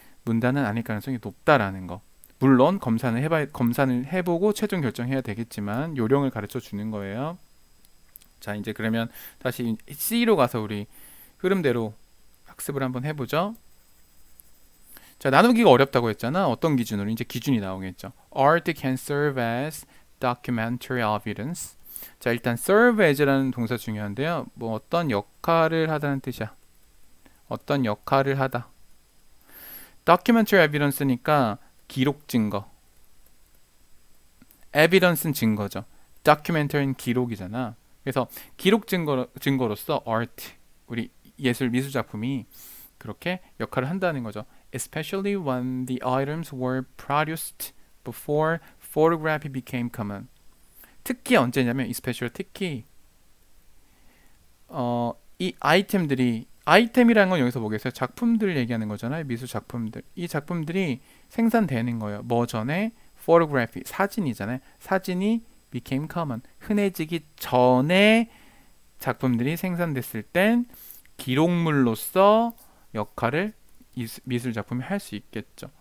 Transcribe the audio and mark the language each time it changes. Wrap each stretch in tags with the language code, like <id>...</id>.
<ko>문단은 아닐 가능성이 높다라는 거. 물론 검사는 해보고 최종 결정해야 되겠지만 요령을 가르쳐 주는 거예요. 자, 이제 그러면 다시 C로 가서 우리 흐름대로 학습을 한번 해보죠. 자, 나누기가 어렵다고 했잖아. 어떤 기준으로? 이제 기준이 나오겠죠.</ko> <en>Art can serve as documentary evidence.</en> <ko>자, 일단</ko> <en>serve as</en> <ko>라는 동사 중요한데요. 뭐 어떤 역할을 하다는 뜻이야. 어떤 역할을 하다.</ko> <en>documentary evidence</en> <ko>니까 기록 증거. evidence는 증거죠. documentary는 기록이잖아. 그래서 기록 증거로서 art, 우리 미술 작품이 그렇게 역할을 한다는 거죠.</ko> <en>Especially when the items were produced before photography became common.</en> <ko>특히 언제냐면 especially 특히 이 아이템이라는 건 여기서 뭐겠어요? 작품들 얘기하는 거잖아요. 미술 작품들. 이 작품들이 생산되는 거예요. 뭐 전에 photography, 사진이잖아요. 사진이</ko> <en>became common,</en> <ko>흔해지기 전에 작품들이 생산됐을 땐 기록물로서 역할을 미술 작품이 할 수 있겠죠.</ko>